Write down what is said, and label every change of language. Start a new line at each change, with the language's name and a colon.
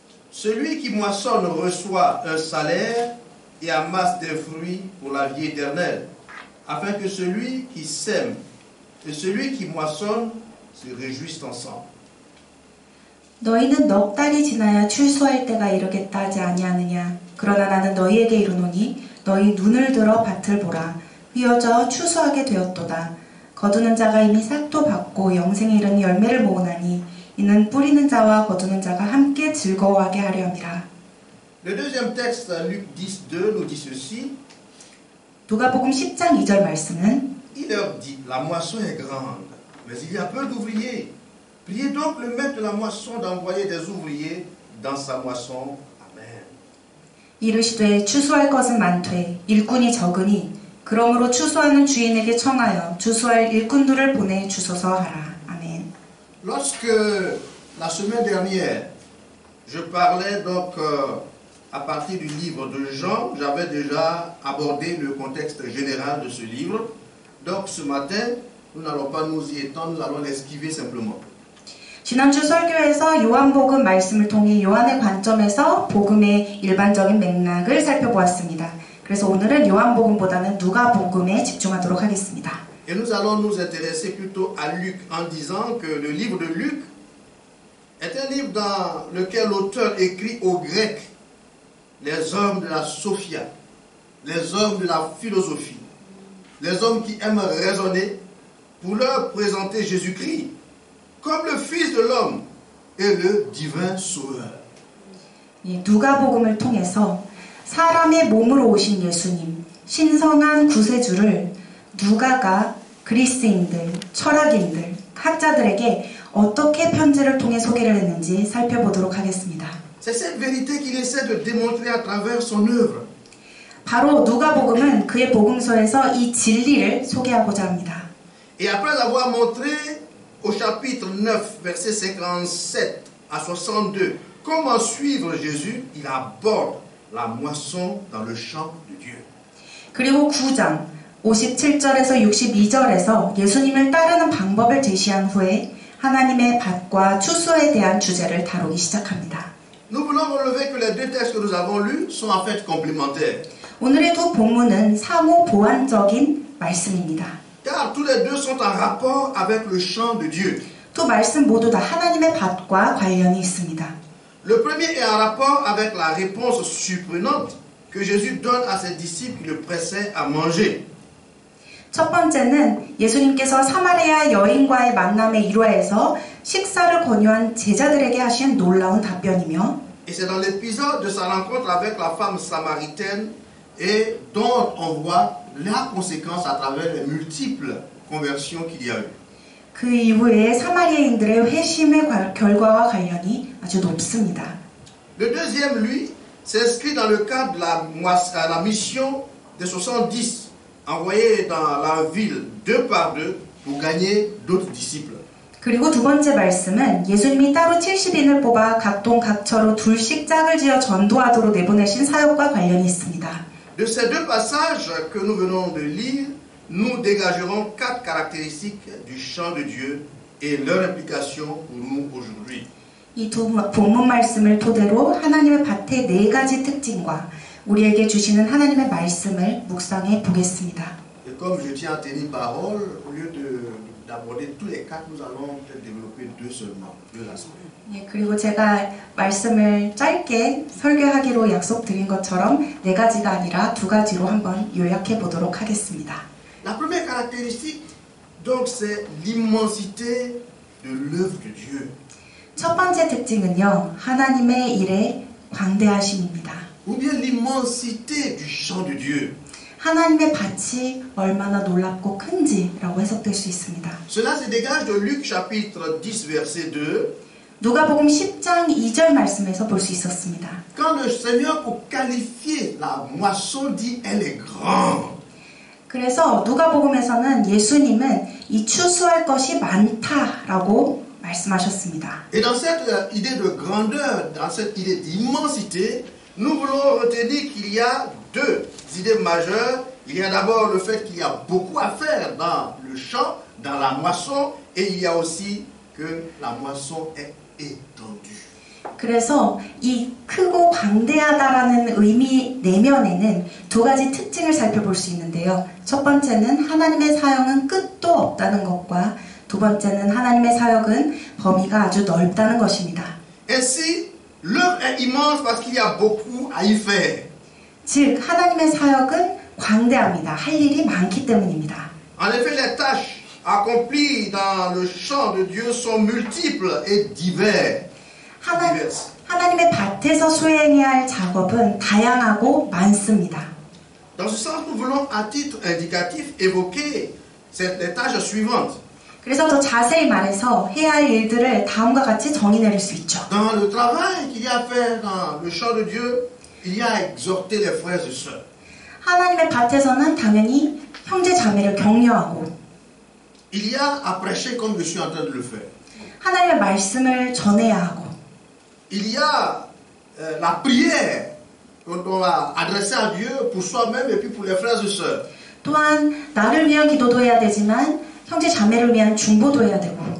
French: Celui qui moissonne reçoit un salaire et amasse des fruits pour la vie éternelle, afin que celui qui sème et celui qui moissonne se réjouissent ensemble.
Korean: 너희는 넉 달이 지나야 출소할 때가 이르겠다 하지 아니하느냐. 그러나 나는 너희에게 이르노니 너희 눈을 들어 밭을 보라. 휘어져 추수하게 되었도다. 거두는 자가 이미 싹도 받고 영생에 이르는 열매를 모으나니 이는 뿌리는 자와 거두는 자가 함께 즐거워하게 하려 함이라.
French: Le deuxième texte, Luc 10:2, nous dit ceci.
Korean: 누가복음 10장 2절 말씀은
French: Il leur dit, la moisson est grande, mais il y a peu d'ouvriers. Priez donc le maître de la moisson d'envoyer des ouvriers dans sa moisson. Amen.
Korean: 이르시되 추수할 것은 많되 일꾼이 적으니 그러므로 추수하는 주인에게 청하여 추수할 일꾼들을 보내 주소서 하라. 아멘.
French: Lorsque la semaine dernière, je parlais donc à partir du livre de Jean, j'avais déjà abordé le contexte général de ce livre. Donc ce matin, nous n'allons pas nous y étendre, nous allons l'esquiver simplement.
Korean: 지난주 설교에서 요한복음 말씀을 통해 요한의 관점에서 복음의 일반적인 맥락을 살펴보았습니다. 그래서 오늘은 요한복음보다는 누가복음에 집중하도록 하겠습니다.
French: Et nous allons nous intéresser plutôt à Luc en disant que le livre de Luc est un livre dans lequel l'auteur écrit aux Grecs, les hommes de la Sophia, les hommes de la philosophie, les hommes qui aiment raisonner pour leur présenter Jésus-Christ comme le Fils de l'homme et le divin sauveur.
Korean: 누가복음을 통해서 사람의 몸으로 오신 예수님, 신성한 구세주를 누가가 그리스인들, 철학인들, 학자들에게 어떻게 편지를 통해 소개를 했는지 살펴보도록 하겠습니다.
French: C'est cette vérité qu'il essaie de démontrer à travers son œuvre.
Korean: 바로 누가복음은 그의 복음서에서 이 진리를 소개하고자 합니다.
French: Et après avoir montré au chapitre 9, versets 57 à 62, comment suivre Jésus, il aborde la moisson dans le champ de Dieu.
Korean: 그리고 9장 57절에서 62절에서 예수님을 따르는 방법을 제시한 후에 하나님의 밭과 추수에 대한 주제를 다루기 시작합니다.
French: Nous voulons relever que les deux textes que nous avons lus sont en fait complémentaires.
Korean: 오늘의 두 본문은 상호 보완적인 말씀입니다.
French: Car tous les deux sont en rapport avec le champ de Dieu.
Korean: 두 말씀 모두 다 하나님의 밭과 관련이 있습니다.
French: Le premier est en rapport avec la réponse surprenante que Jésus donne à ses disciples qui le pressaient à manger.
Korean: 첫 번째는 예수님께서 사마리아 여인과의 만남의 일화에서 식사를 권유한 제자들에게 하신 놀라운 답변이며
French: Et c'est dans l'épisode de sa rencontre avec la femme samaritaine et dont on voit la conséquence à travers les multiples conversions qu'il y a eu.
Korean: 그 이후에 사마리아인들의 회심의 결과와 관련이 아주 높습니다.
French: Le deuxième, lui, s'inscrit dans le cadre de la mission des 70 envoyés dans la ville deux par deux pour gagner d'autres disciples.
Korean: 그리고 두 번째 말씀은 예수님이 따로 70인을 뽑아 각동 각처로 둘씩 짝을 지어 전도하도록 내보내신 사역과 관련이 있습니다.
French: De ces deux passages que nous venons de lire, nous dégagerons 4 caractéristiques du champ de Dieu et leur implication pour nous aujourd'hui.
Korean: 이 두 본문 말씀을 토대로 하나님의 밭의 4가지 특징과 우리에게 주시는 하나님의 말씀을 묵상해 보겠습니다.
French: Et comme je tiens à tenir parole, au lieu d'aborder tous les 4, nous allons peut-être développer 2 seulement, 2 aspects.
Korean: 네, 그리고 제가 말씀을 짧게 설교하기로 약속드린 것처럼 4가지가 아니라 2가지로 한번 요약해 보도록 하겠습니다.
French: La première caractéristique, donc, c'est l'immensité de l'œuvre de Dieu.
Korean: 첫 번째 특징은요, 하나님의 일의 광대하심입니다.
French: Ou bien l'immensité du champ de Dieu.
Korean: 하나님의 밭이 얼마나 놀랍고 큰지라고 해석될 수 있습니다.
French: Cela se dégage de Luc chapitre 10 verset 2.
Korean: 누가복음 10장 2절 말씀에서 볼 수 있었습니다.
French: Quand le Seigneur, pour qualifier la moisson, dit elle est grande.
Korean: 그래서 누가복음에서는 예수님은 이 추수할 것이 많다라고 말씀하셨습니다.
French: Et dans cette idée de grandeur, dans cette idée d'immensité, nous voulons retenir qu'il y a deux idées majeures. Il y a d'abord le fait qu'il y a beaucoup à faire dans le champ, dans la moisson, et il y a aussi que la moisson est étendue.
Korean: 그래서 이 크고 광대하다라는 의미 내면에는 두 가지 특징을 살펴볼 수 있는데요. 첫 번째는 하나님의 사역은 끝도 없다는 것과 두 번째는 하나님의 사역은 범위가 아주 넓다는 것입니다.
French: Ainsi, l'œuvre est immense parce qu'il y a beaucoup à y faire.
Korean: 즉 하나님의 사역은 광대합니다. 할 일이 많기 때문입니다.
French: En effet, les tâches accomplies dans le champ de Dieu sont multiples et diverses.
Korean: 하나님의 밭에서 수행해야 할 작업은 다양하고 많습니다.
French: Dans ce sens, nous voulons à titre indicatif évoquer les tâches suivantes.
Korean: 그래서 더 자세히 말해서 해야 할 일들을 다음과 같이 정의 내릴 수 있죠.
French: Dans le travail qu'il y a à faire dans le champ de Dieu, il y a à exhorter les frères et sœurs.
Korean: 하나님의 밭에서는 당연히 형제 자매를 격려하고
French: Il y a à prêcher comme je suis en train de le faire.
Korean: 하나님의 말씀을 전해야 하고
French: Il y a la prière qu'on va adresser à Dieu pour soi-même et puis pour les frères et sœurs.
Korean: 또한 나를 위한 기도도 해야 되지만 형제 자매를 위한 중보도 해야 되고